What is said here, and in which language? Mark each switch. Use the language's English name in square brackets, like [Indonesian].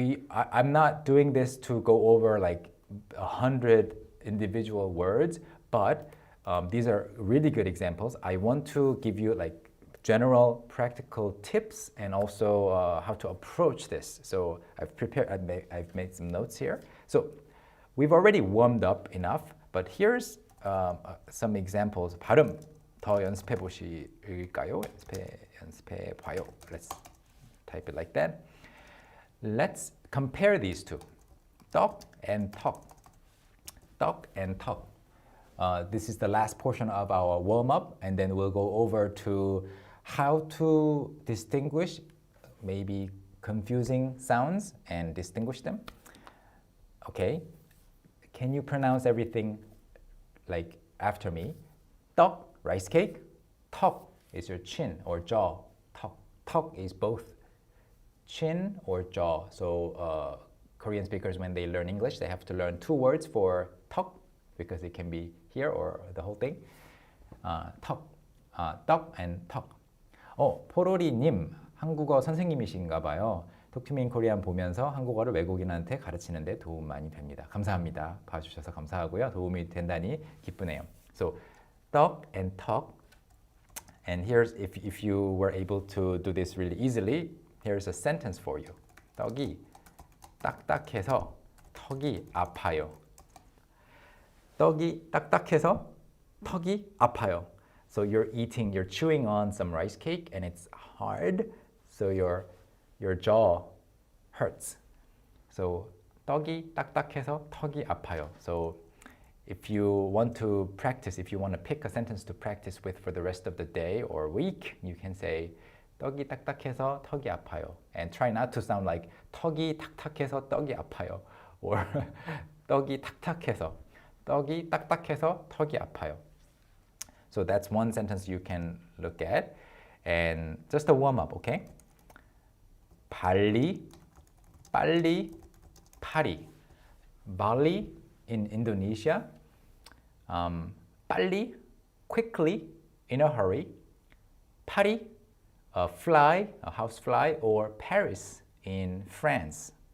[English] I'm not doing this to go over like 100 individual words, but these are really good examples. I want to give you like general practical tips and also how to approach this. So I've made some notes here. So we've already warmed up enough, but here's some examples. [Korean] 발음 더 연습해 보실까요? 연습해 봐요. [English] Let's type it like that. Let's compare these two. [Korean] 떡 and 턱. 떡 and 턱. [English] This is the last portion of our warm-up, and then we'll go over to how to distinguish maybe confusing sounds and distinguish them. Okay, can you pronounce everything like after me? 떡, rice cake. 턱 is your chin or jaw. 턱. 턱 is both chin or jaw. So Korean speakers, when they learn English, they have to learn two words for 턱 because it can be here or the whole thing. [Korean] 턱, 떡 and 턱. 포로리님 한국어 선생님이신가 봐요. 톡투미인 코리안 보면서 한국어를 외국인한테 가르치는데 도움 많이 됩니다. 감사합니다. 봐주셔서 감사하고요. 도움이 된다니 기쁘네요. [English] So 떡 and 턱. And here's if you were able to do this really easily, here's a sentence for you. [Korean] 떡이 딱딱해서 턱이 아파요. 떡이 딱딱해서 턱이 아파요. [English] So you're chewing on some rice cake and it's hard, so your jaw hurts. [Korean] So 떡이 딱딱해서 턱이 아파요. [English] So if you want to practice, if you want to pick a sentence to practice with for the rest of the day or week, you can say [Korean] 떡이 딱딱해서 턱이 아파요. [English] And try not to sound like [Korean] 턱이 탁탁해서 떡이 아파요. Or 떡이 탁탁해서 떡이 딱딱해서 턱이 아파요. [English] So that's one sentence you can look at. And just a warm up, okay? 발리, 빨리, 파리. Bali in Indonesia. 빨리, quickly, in a hurry. 파리, a fly, a house fly, or Paris in France.